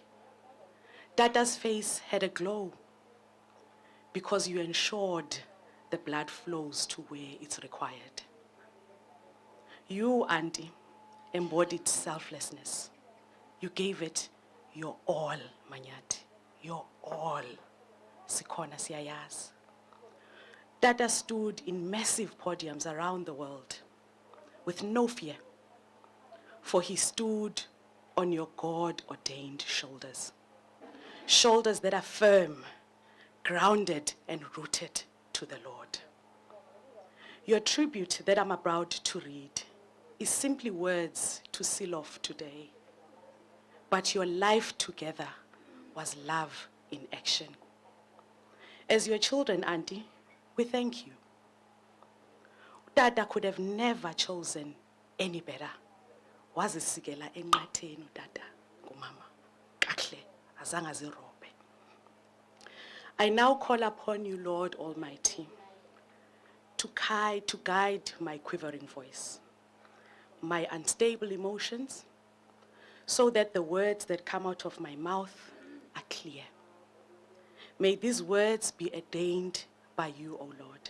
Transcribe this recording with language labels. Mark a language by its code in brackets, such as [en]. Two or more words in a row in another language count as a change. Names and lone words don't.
[en] Dada's face had a glow because you ensured the blood flows to where it's required. You, Auntie, embodied selflessness. You gave it your all, Manyati. Your all. [zu] Sikhona siyayazi. [en] Dada stood in massive podiums around the world with no fear, for he stood on your God-ordained shoulders. Shoulders that are firm, grounded and rooted to the Lord. Your tribute that I'm about to read is simply words to seal off today. But your life together was love in action. As your children, Auntie, we thank you. Dada could have never chosen any better. [zu] Wazisikela enqatheni Dada ngumama. Kahle azange azirobe. [en] I now call upon you, Lord Almighty, to guide my quivering voice, my unstable emotions, so that the words that come out of my mouth are clear. May these words be ordained by you, O Lord.